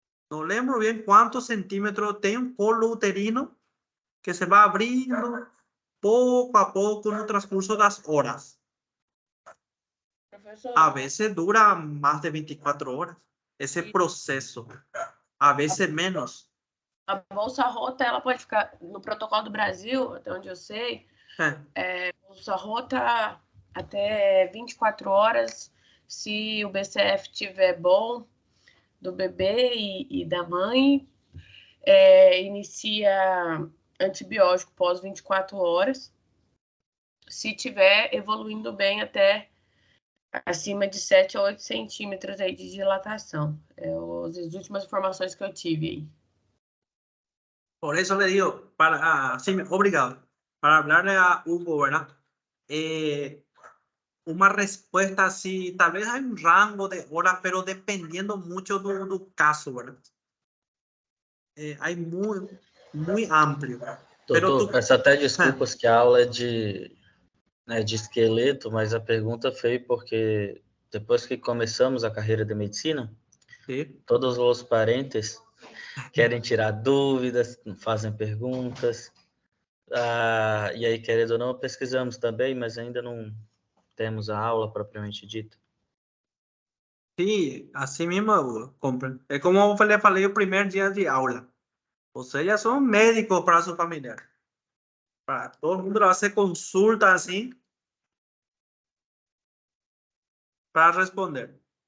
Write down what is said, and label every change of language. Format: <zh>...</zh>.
<es>No lembro bien cuántos centímetros</es> <pt>tem</pt> <es>un colo uterino que se va</es> <pt>abrindo</pt> <es>poco a poco no transcurso de las horas.</es> <pt>Professor,</pt> <es>A veces dura más de 24 horas ese proceso, a veces menos.</es> <pt>a bolsa rota, ela pode ficar no protocolo do Brasil, até onde eu sei, bolsa rota até 24 horas, se o BCF tiver bom do bebê e da mãe, inicia antibiótico pós 24 horas, se tiver evoluindo bem até acima de 7 a 8 centímetros aí de dilatação. As últimas informações que eu tive aí.</pt> <es>Por eso le digo, sí, obrigado. Para hablarle a Hugo, ¿verdad? Una respuesta así, tal vez hay un rango de horas, pero dependiendo mucho del caso, ¿verdad? Hay muy amplio.</es> <pt>Doutor, peço até desculpas que a aula é de esqueleto, mas a pergunta veio porque depois que começamos a carreira de medicina,</pt> <es>sí.</es> <pt>Todos os parentes querem tirar dúvidas, fazem perguntas, e aí, querendo ou não, pesquisamos também, mas ainda não temos a aula propriamente dita.</pt> <es>Sí, así mismo, Hugo, compren. Es como le</es> <pt>falei</pt> <es>el primer día de aula. Ustedes ya son médicos para su familiar. Para todo el mundo le hace consulta así para responder.</es>